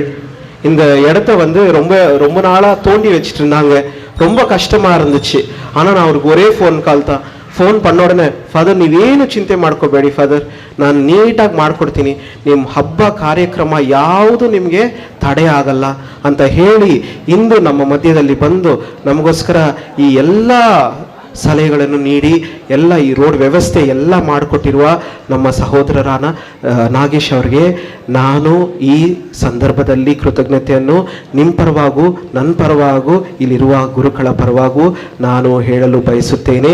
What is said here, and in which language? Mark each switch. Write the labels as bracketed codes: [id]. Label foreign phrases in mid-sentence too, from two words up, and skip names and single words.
[ta] இந்த இடத்த வந்து ரொம்ப நாளா தோண்டி வச்சுட்டு இருந்தாங்க. ரொம்ப கஷ்டமா இருந்துச்சு. ஆனா நான் அவருக்கு ஒரே [en] phone call [ta] தான். [kn] ಫೋನ್ பண்ணೋடನೆ ಫಾದರ್ ನೀವೇನು ಚಿಂತೆ ಮಾಡ್ಕೋಬೇಡಿ ಫಾದರ್, ನಾನು ನೀಟಾಗಿ ಮಾಡ್ಕೊಡ್ತೀನಿ, ನಿಮ್ಮ ಹಬ್ಬ ಕಾರ್ಯಕ್ರಮ ಯಾವುದು ನಿಮಗೆ ತಡೆ ಆಗಲ್ಲ ಅಂತ ಹೇಳಿ ಇಂದು ನಮ್ಮ ಮಧ್ಯದಲ್ಲಿ ಬಂದು ನಮಗೋಸ್ಕರ ಈ ಎಲ್ಲ ಸಲಹೆಗಳನ್ನು ನೀಡಿ ಎಲ್ಲ ಈ ರೋಡ್ ವ್ಯವಸ್ಥೆ ಎಲ್ಲ ಮಾಡಿಕೊಟ್ಟಿರುವ ನಮ್ಮ ಸಹೋದರರಾದ ನಾಗೇಶ್ ಅವರಿಗೆ ನಾನು ಈ ಸಂದರ್ಭದಲ್ಲಿ ಕೃತಜ್ಞತೆಯನ್ನು ನಿಮ್ಮ ಪರವಾಗೂ ನನ್ನ ಪರವಾಗೂ ಇಲ್ಲಿರುವ ಗುರುಗಳ ಪರವಾಗೂ ನಾನು ಹೇಳಲು ಬಯಸುತ್ತೇನೆ.